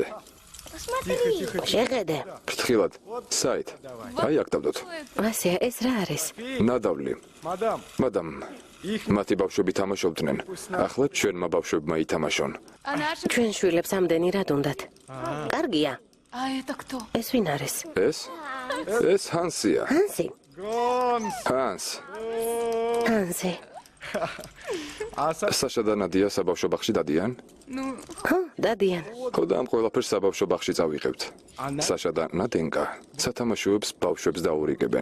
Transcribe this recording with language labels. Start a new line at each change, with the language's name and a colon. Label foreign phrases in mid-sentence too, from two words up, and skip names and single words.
Georgian: შეხედე. ფრთხილად. საით. აი აქ დავდოთ. ვასია, ეს რა არის? ნადავლი. მადამ. მათი ბავშვები თამაშობდნენ. ახლა ჩვენმა ბავშვებმა ითამაშონ. ჩვენ შვილებს ამდენი რად უნდათ? კარგია.
Russian: А это кто?
Georgian: ეს ვინ არის? ეს ჰანსია. ჰანსი. ჰანს. ჰანსი. საშა და ნადია საბავშვო ბაღში დადიან? ხო, დადიან. ხო და ამ ყველაფერს საბავშვო ბაღში წავიღებთ. საშა და ნადენკა სათამაშოებს ბავშვებს დაურიგებენ.